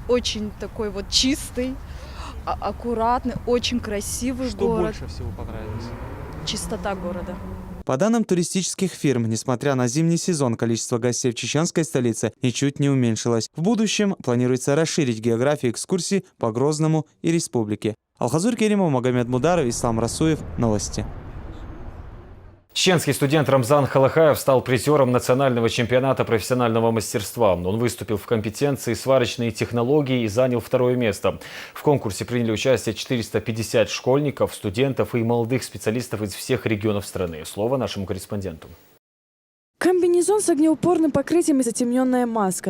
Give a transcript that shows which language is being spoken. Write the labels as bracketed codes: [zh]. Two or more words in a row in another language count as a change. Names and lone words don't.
[ru] Очень такой вот чистый, аккуратный, очень красивый город. Что больше всего понравилось? Чистота города. По данным туристических фирм, несмотря на зимний сезон, количество гостей в чеченской столице ничуть не уменьшилось. В будущем планируется расширить географию экскурсий по Грозному и республике. Алхазур Керимов, Магомед Мударов, Ислам Расуев. Новости. Чеченский студент Рамзан Халахаев стал призером национального чемпионата профессионального мастерства. Он выступил в компетенции сварочные технологии и занял 2-е место. В конкурсе приняли участие 450 школьников, студентов и молодых специалистов из всех регионов страны. Слово нашему корреспонденту. Комбинезон с огнеупорным покрытием и затемненная маска.